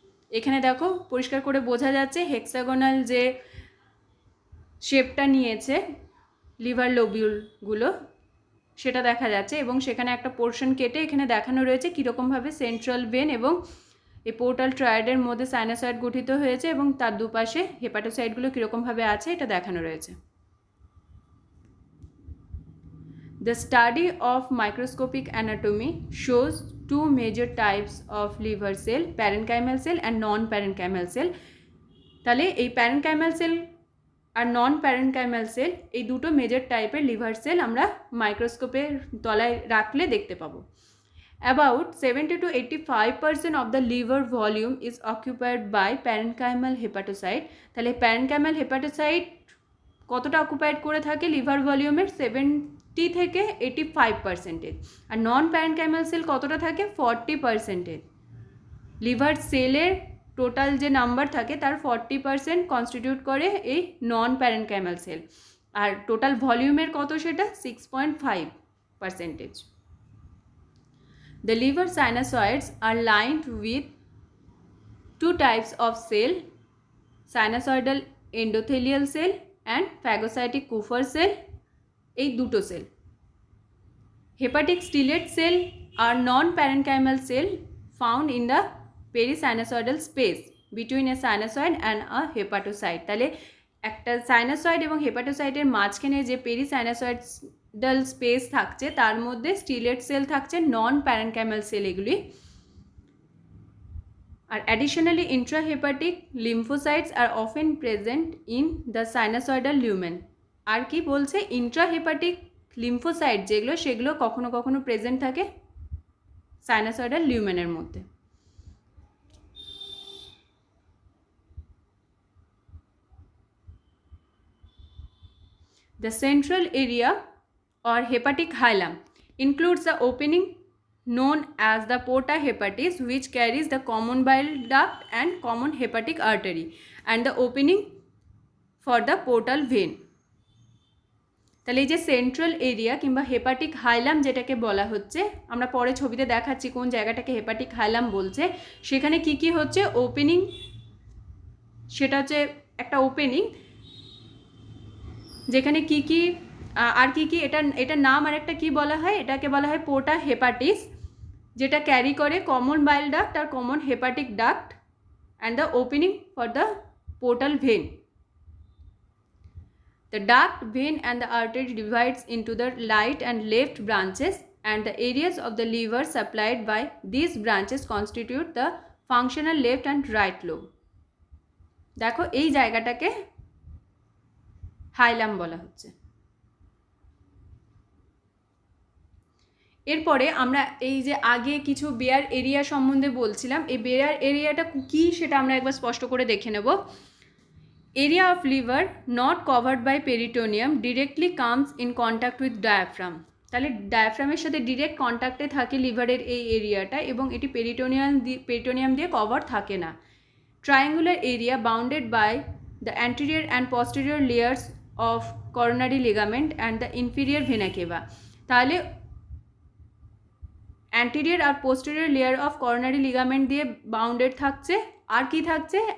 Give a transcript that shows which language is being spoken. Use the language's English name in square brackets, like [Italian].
[Bangla] এখানে দেখো পরিষ্কার করে বোঝা যাচ্ছে হেক্সাগোনাল যে শেপটা নিয়েছে লিভার লোবিউলগুলো, সেটা দেখা যাচ্ছে এবং সেখানে একটা পোর্শন কেটে এখানে দেখানো রয়েছে কীরকমভাবে সেন্ট্রাল ভেন এবং এই পোর্টাল ট্রায়াডের মধ্যে সাইনোসয়েড গঠিত হয়েছে এবং তার দুপাশে হেপাটোসাইটগুলো কীরকমভাবে আছে এটা দেখানো রয়েছে। [English] The study of microscopic anatomy shows two major types of liver cell, parenchymal cell and non-parenchymal cell. [Bangla] তাহলে এই প্যারেনকাইমাল সেল আর নন প্যারেনকাইমাল সেল এই দুটো মেজর টাইপের লিভার সেল আমরা মাইক্রোস্কোপের তলায় রাখলে দেখতে পাবো। [English] About 70 to 85% of the liver volume is occupied by parenchymal hepatocyte. [Bangla] তাহলে প্যারেনকাইমাল হেপাটোসাইট কতটা অকুপাইড করে থাকে লিভার ভলিউমের? 70 থেকে 85%। আর নন প্যারেনকাইমাল সেল কতটা থাকে? 40%। লিভার সেলের টোটাল যে নাম্বার থাকে তার 40% কনস্টিটিউট করে এই নন প্যারেনকাইমাল সেল, আর টোটাল ভলিউমের কত সেটা? [English] 6.5%। The liver sinusoids are lined with two types of cell, sinusoidal endothelial cell and phagocytic Kupffer cell, [Bangla] এই দুটো sell. [English] Hepatic stellate cell are non-parenchymal cell found in the perisinusoidal space between a sinusoid and a hepatocyte. [Bangla] তাহলে একটা sinusoid এবং হেপাটোসাইটের মাঝখানে যে পেরিসাইনোসয়েডাল space থাকছে তার মধ্যে স্টিলেট সেল থাকছে, নন প্যারেনকাইমাল সেল এগুলি। [English] আর additionally intrahepatic lymphocytes are often present in the sinusoidal lumen. [Bangla] আর কি বলছে? ইন্ট্রাহেপাটিক লিম্ফোসাইট যেগুলো সেগুলো কখনো কখনো প্রেজেন্ট থাকে সাইনোসয়েডাল লিউমেনের মধ্যে। [English] The central area or hepatic hilum includes the opening known as the porta hepatis, which carries the common bile duct and common hepatic artery, and the opening for the portal vein. [Bangla] তাহলে এই যে central area কিংবা hepatic হাইলাম যেটাকে বলা হচ্ছে, আমরা পরে ছবিতে দেখাচ্ছি কোন জায়গাটাকে হেপাটিক হাইলাম বলছে। সেখানে কি কি হচ্ছে? ওপেনিং, সেটা হচ্ছে একটা ওপেনিং যেখানে কি কি আর কি কি এটার নাম আর একটা কি বলা হয়? এটাকে বলা হয় পোর্টা হেপাটিস, যেটা ক্যারি করে common bile duct আর common hepatic duct [English] And the opening for the portal vein. The duct, vein and the artery divides into the right and left branches, and the areas of the liver supplied by these branches constitute the functional left and right lobe. [Bangla] দেখো এই জায়গাটাকে হাইলাম বলা হচ্ছে। এরপরে আমরা এই যে আগে কিছু বেয়ার এরিয়া সম্বন্ধে বলছিলাম, এই বেয়ার এরিয়াটা কী সেটা আমরা একবার স্পষ্ট করে দেখে নেব। [English] Area of liver not covered by peritoneum directly comes in contact with diaphragm. [Bangla] তাহলে ডায়াফ্রামের সাথে ডিরেক্ট কন্ট্যাক্টে থাকে লিভারের এই এরিয়াটা এবং এটি পেরিটোনিয়াম দিয়ে কভার থাকে না। [English] Triangular area bounded by the anterior and posterior layers of coronary ligament and the inferior vena cava. [Bangla] তাহলে anterior আর posterior layer of coronary ligament দিয়ে বাউন্ডেড থাকছে, আর কি থাকছে?